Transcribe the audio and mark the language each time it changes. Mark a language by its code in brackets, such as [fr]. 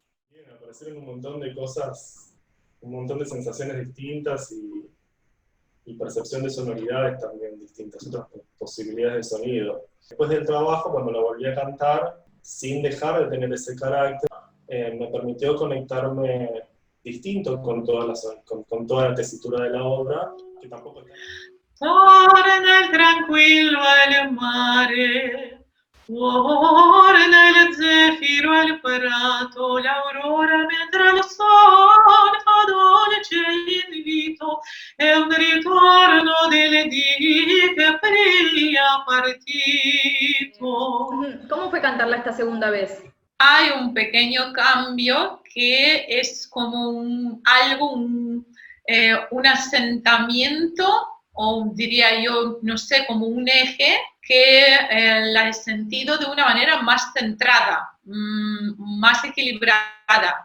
[es] Bien, aparecieron un montón de cosas, un montón de sensaciones distintas y percepción de sonoridades también distintas, otras posibilidades de sonido. Después del trabajo, cuando lo volví a cantar, sin dejar de tener ese carácter, me permitió conectarme distinto con toda la tesitura de la obra, que tampoco está... [it] Torna il tranquillo al mare, torna il zeffiro al prato, l'aurora mentre il sole fa dolce invito, è un ritorno delle dì che pria partito. [es] ¿Cómo fue cantarla esta segunda vez? Hay un pequeño cambio que es como un asentamiento, o diría yo, no sé, como un eje que la he sentido de una manera más centrada, más equilibrada.